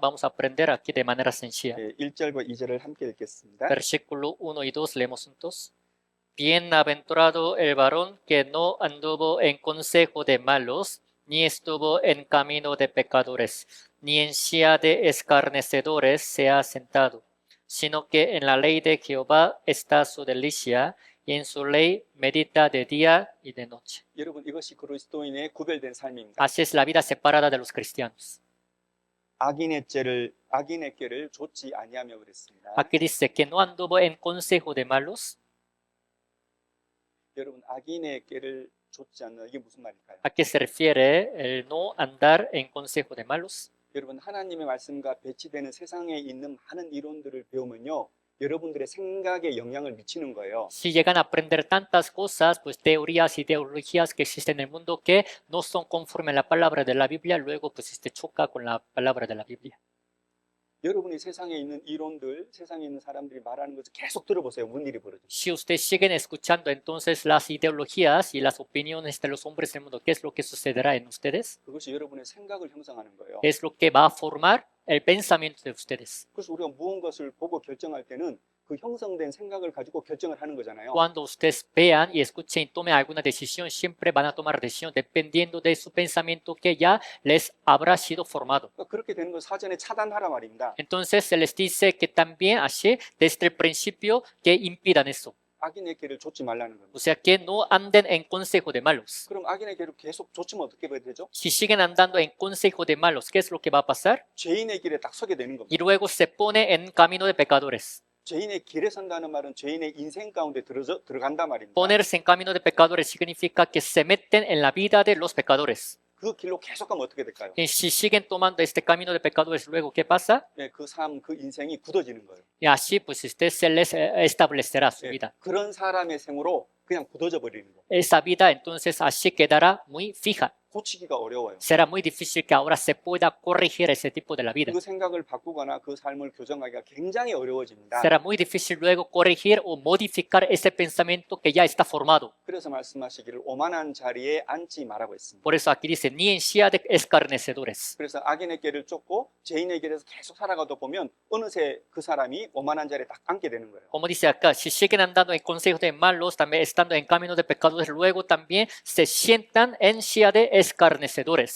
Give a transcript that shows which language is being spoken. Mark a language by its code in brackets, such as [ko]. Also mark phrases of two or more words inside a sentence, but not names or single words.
[es] Vamos a aprender aquí de manera sencilla. [ko] 1절과 2절을 함께 읽겠습니다. [es] Versículo 1 y 2, leemos juntos. Bienaventurado el varón que no anduvo en consejo de malos, ni estuvo en camino de pecadores, ni en silla de escarnecedores se ha sentado, sino que en la ley de Jehová está su delicia, y en su ley medita de día y de noche. [ko] 여러분 이것이 그리스도인의 구별된 삶입니다. [es] Así es la vida separada de los cristianos. [ko] 악인의 꾀를 좇지 아니하며 그랬습니다. [es] Aquí dice que no anduvo en consejo de malos. [ko] 여러분 악인의 꾀를 좋지 않는 이게 무슨 말일까요? [es] ¿A qué se refiere el no andar en consejo de malos? [ko] 여러분 하나님의 말씀과 배치되는 세상에 있는 많은 이론들을 배우면요. 여러분들의 생각에 영향을 미치는 거예요. [es] Si llegan a aprender tantas cosas, pues teorías, ideologías que existen en el mundo que no son conforme a la palabra de la Biblia, luego pues choca con la palabra de la Biblia. [ko] 여러분이 세상에 있는 이론들, 세상에 있는 사람들이 말하는 것을 계속 들어보세요. 무슨 일이 벌어져요. [es] Si ustedes siguen escuchando entonces las ideologías y las opiniones de los hombres del mundo, ¿qué es lo que sucederá en ustedes? [ko] 그것이 여러분의 생각을 형성하는 거예요. [es] Es lo que va a formar el pensamiento de ustedes. [ko] 그래서 우리가 무언가를 보고 결정할 때는 그 형성된 생각을 가지고 결정을 하는 거잖아요. [es] Cuando ustedes vean y escuchen y tomen alguna decisión, siempre van a tomar decisión dependiendo de su pensamiento que ya les habrá sido formado. [ko] 그러니까 그렇게 되는 걸 사전에 차단하라 말입니다. [es] Entonces se les dice que también así desde el principio que impidan eso. [ko] 악인의 길을 좇지 말라는 겁니다. [es] O sea que no anden en consejo de malos. [ko] 그럼 악인의 길을 계속 좇으면 어떻게 되죠? [es] Si siguen andando en consejo de malos, ¿qué es lo que va a pasar? [ko] 죄인의 길에 딱 서게 되는 겁니다. [es] Y luego se pone en camino de pecadores. [ko] 죄인의 길에 선다는 말은 죄인의 인생 가운데 들어간다 말입니다. [es] Ponerse en camino de pecadores significa que se meten en la vida de los pecadores. [ko] 그 길로 계속 가면 어떻게 될까요? [es] Y si siguen tomando este camino de pecadores, luego ¿qué pasa? [ko] 네, 그 삶, 그 인생이 굳어지는 거예요. [es] Y así pues se les establecerá su [ko] 네, [es] vida. [ko] 그런 사람의 생으로 그냥 굳어져 버리는 거. [es] Esa vida entonces así quedará muy fija. [ko] 고치기가 어려워요. [es] Será muy difícil que ahora se pueda corregir ese tipo de la vida. [ko] 그 생각을 바꾸거나 그 삶을 교정하기가 굉장히 어려워집니다. [es] Será muy difícil luego corregir o modificar ese pensamiento que ya está formado. [ko] 그래서 말씀하시기를 오만한 자리에 앉지 말라고 했습니다. [es] Por eso aquí dice, ni en silla de escarnecedores. [ko] 그래서 악인의 길을 쫓고 죄인의 길에서 계속 살아가다 보면 어느새 그 사람이 오만한 자리에 딱 앉게 되는 거예요. [es] Como dice acá, si siguen andando en consejos de malos, también estando en camino de pecadores, luego también se sientan en silla de escarnecedores.